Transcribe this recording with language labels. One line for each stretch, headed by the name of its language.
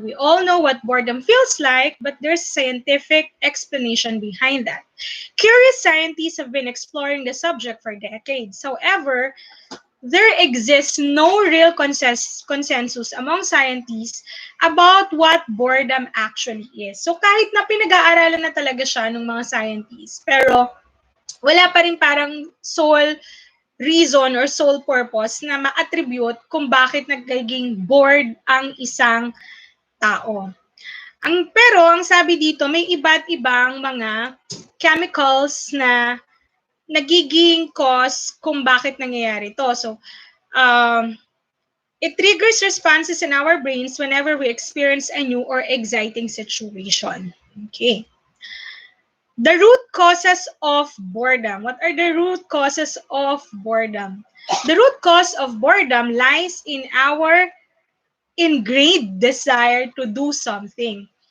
English: We all know what boredom feels like, but there's scientific explanation behind that. Curious scientists have been exploring the subject for decades. However, there exists no real consensus among scientists about what boredom actually is.
Filipino: So kahit na pinag-aaralan na talaga siya ng mga scientists, pero wala pa rin parang
English: sole reason or sole purpose
Filipino: na ma-attribute kung bakit nagiging bored ang isang tao. Pero ang sabi dito, may iba't ibang mga chemicals na nagiging cause kung bakit nangyayari ito.
English: So, it triggers responses in our brains whenever we experience a new or exciting situation. Okay. The root causes of boredom. What are the root causes of boredom? The root cause of boredom lies in our ingrained desire to do something.